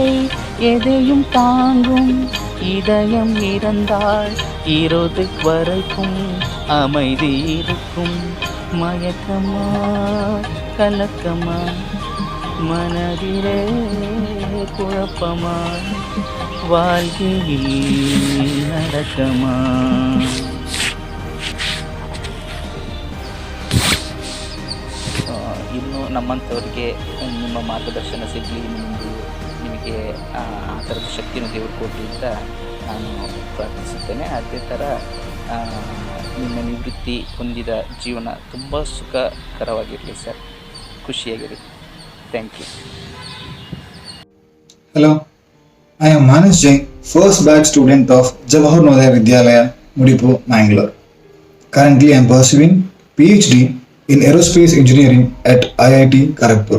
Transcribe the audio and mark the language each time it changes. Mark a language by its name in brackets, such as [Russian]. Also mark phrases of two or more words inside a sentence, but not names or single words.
[Tamil] எதையும் தாங்கும் இதயம் இருந்தால் இறுதி வரைக்கும் அமைதி இருக்கும். மயக்கமா கலக்கமா மனதிலே குழப்பமா வாழ்க்கையில் நடக்கமா. [Kannada] ಇನ್ನು ನಮ್ಮಂಥವ್ರಿಗೆ ನಿಮ್ಮ ಮಾರ್ಗದರ್ಶನ ಸಿಗಲಿ, ನಿಮಗೆ ಆ ಥರದ ಶಕ್ತಿನ ದೇವರು ಕೊಡಲಿ ಅಂತ ನಾನು ಪ್ರಾರ್ಥಿಸುತ್ತೇನೆ. ಅದೇ ಥರ ನಿಮ್ಮ ನಿವೃತ್ತಿ ಹೊಂದಿದ ಜೀವನ ತುಂಬ ಸುಖಕರವಾಗಿರಲಿ ಸರ್, ಖುಷಿಯಾಗಿರಿ. [English] thank you. Hello, I am Manas Jain, first batch student of Jawahar Navodaya Vidyalaya, Mudipu, Mangalore. Currently I am pursuing PhD in Aerospace Engineering at IIT Kharagpur.